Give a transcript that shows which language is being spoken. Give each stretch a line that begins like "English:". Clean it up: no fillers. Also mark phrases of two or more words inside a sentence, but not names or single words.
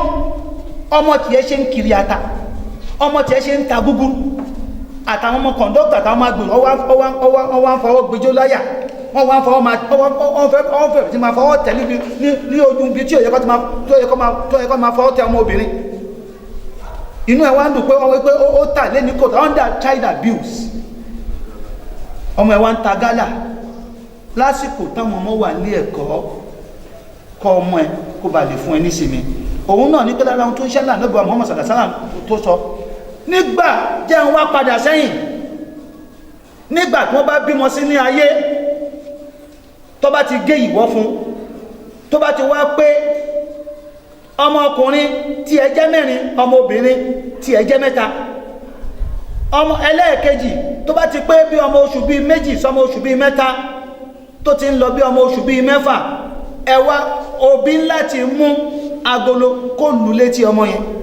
Yoruba: Ọmọ tiẹ̀ ṣe ń kiri ata, ọmọ tiẹ̀ ṣe ń ta gúgúrú, àtàwọn ọmọ kọ̀ǹdọ́tà àtàwọn ọmọ agbèrò ọwọ́ ń fọwọ́ gbẹjọ́ láyà, wọ́n wá ń fọwọ́ fẹ́ tí máa fọwọ́ tẹ̀ ní ojú ibi tí ó yẹ kó máa fọwọ́ tẹ ọmọ obìnrin. Inú ẹ̀ wá ń dùn pé ó tà lé ní kòtò
English: under child abuse.
Yoruba: Ọmọ ẹ̀ wá ń ta gálà lásìkò táwọn ọmọ wà ní ẹ̀kọ́. Kọ́ ọmọ ẹ̀ kó ba lè fún ẹ nísinmi. Òun náà ní pé lára ohun tó ń ṣẹlẹ̀ lọ́gbà Muhammad
Arabic: صلى الله عليه وسلم
Yoruba: tó sọ nígbà jẹ́ wá padà sẹ́yìn, nígbà tí wọ́n bá bímọ sí ní ayé, tó bá ti gé ìwọ́ fún, tó bá ti wá pé ọmọ ọkùnrin tí ẹ jẹ́ mẹ́rin, ọmọ obìnrin tí ẹ jẹ́ mẹ́ta, ọmọ ẹlẹ́ẹ̀kejì tó bá ti pé bí ọmọ oṣù bíi méjì sọmọ oṣù bíi mẹ́ta tó ti ń lọ bí ọmọ oṣù bíi mẹ́fà, ẹ wá òbí láti mú agolo kó lù létí ọmọ yẹn.